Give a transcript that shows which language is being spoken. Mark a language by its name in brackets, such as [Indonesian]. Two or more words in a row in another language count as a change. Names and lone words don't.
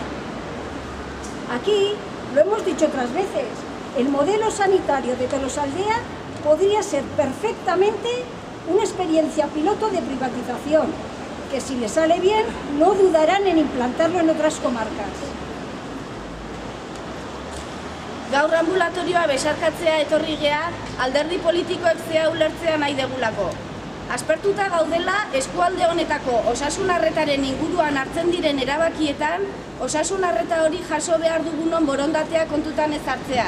[Spanish] Aquí, lo hemos dicho otras veces, el modelo sanitario de Tolosaldea podría ser perfectamente una experiencia piloto de privatización, que si le sale bien, no dudarán en implantarlo en otras comarcas. [Basque] Gaur ambulatorioa besarkatzea etorri gea, alderdi politikoek zea ulertzea nahi degulako. Aspertuta gaudela eskualde honetako osasun arretaren inguruan hartzen diren erabakietan, osasun arreta hori jaso behar dugunon borondatea kontutan ez hartzeaz.